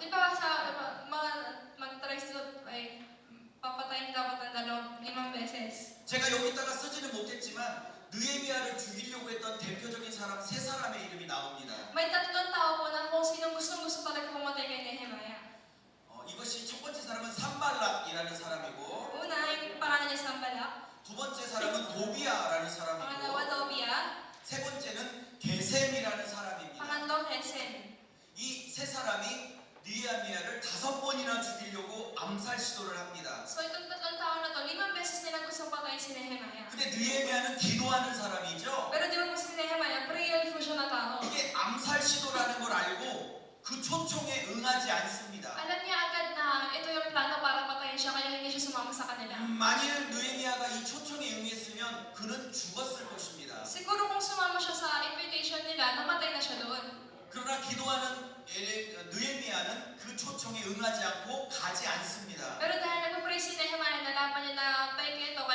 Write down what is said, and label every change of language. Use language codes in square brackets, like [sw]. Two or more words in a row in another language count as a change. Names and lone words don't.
[tl] Di ba sa mag-try to papatayin dapat ng 5 beses. [ko] 제가 여기다가 쓰지는 못했지만 느헤미야를 죽이려고 했던 대표적인 사람 3사람의 이름이 나옵니다. [tl] May tatlong tao po na kung sinong gustong-gusto talaga pumatay kay Nehemiah. [ko] 이것이 첫 번째 사람은 산발락이라는 사람이고 [tl] Una, yung pangalan niya Sanbalak. [ko] 두 번째 사람은 도비야라는 [tl] Pangalawa, [ko] 사람이고 [tl] Tobia. [ko] 세 번째는 게셈이라는 사람입니다. [tl] Pangatlo, Hesen. [ko] 이 세 사람이 느헤미야를 5번이나 죽이려고 암살 시도를 합니다. [tl] So itong tatlong tao na to, 5 beses nila gusto patayin si Nehemiah. [ko] 근데 느헤미야는 기도하는 사람이죠. [tl] Pero di ba po si Nehemiah, prayerful siya na tao. [ko] 이게 암살 시도라는 걸 알고 그 초청에 응하지 않습니다. [tl] Alam niya agad na ito yung plano para patayin siya, kaya hindi siya sumama sa kanila. [ko] 만일 느헤미야가 이 초청에 응했으면 그는 죽었을 것입니다. [tl] Siguro kung sumama siya sa invitation nila, namatay na siya doon. [ko] 그러나 기도하는 느헤미야는 그 초청에 응하지 않고 가지 않습니다. [tl] Pero dahil nag-pray si Nehemiah, nalaman niya na peke